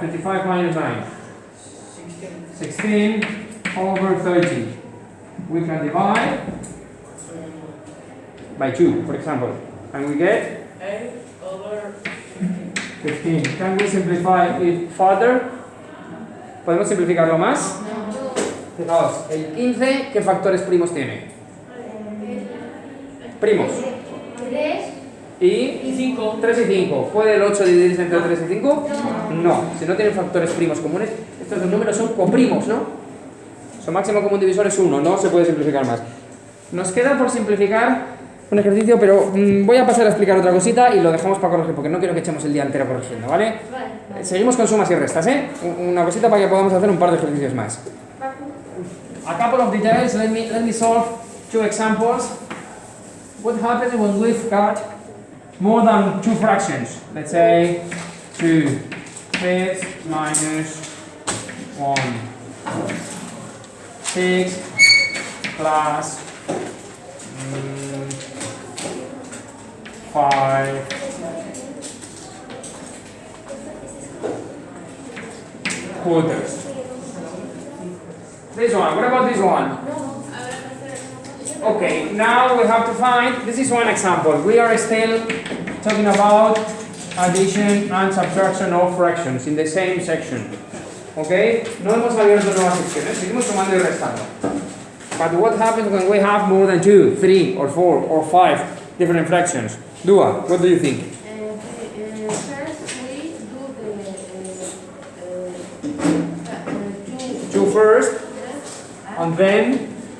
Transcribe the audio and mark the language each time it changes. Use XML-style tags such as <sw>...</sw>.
<en>25 minus 9. 16 over 30. We can divide by 2, for example. And we get 8 over 15. Can we simplify it further?</en> <es>¿Podemos simplificarlo más? Fijaos, el 15, ¿qué factores primos tiene? Primos. 3 Y 5. 3 y 5. ¿Puede el 8 dividirse entre 3 y 5? No. Si no tienen factores primos comunes, estos dos números son coprimos, ¿no? Su máximo común divisor es 1, no se puede simplificar más. Nos queda por simplificar un ejercicio, pero voy a pasar a explicar otra cosita y lo dejamos para corregir, porque no quiero que echemos el día entero corrigiendo, ¿vale? Seguimos con sumas y restas, ¿eh? Una cosita para que podamos hacer un par de ejercicios más.</es> <en>A couple of details, let me solve 2 examples. What happens when we've got more than 2 fractions? Let's say 2 fifths minus 1 6 plus 5 quarters. This one, what about this one? Okay, now we have to find, this is one example. We are still talking about addition and subtraction of fractions in the same section. Okay?</en> <es>No hemos abierto nuevas secciones, seguimos sumando y restando.</es> <en>But what happens when we have more than 2, 3, or 4, or 5 different fractions? Dua, what do you think? First, we do the 2 first, and then...</en>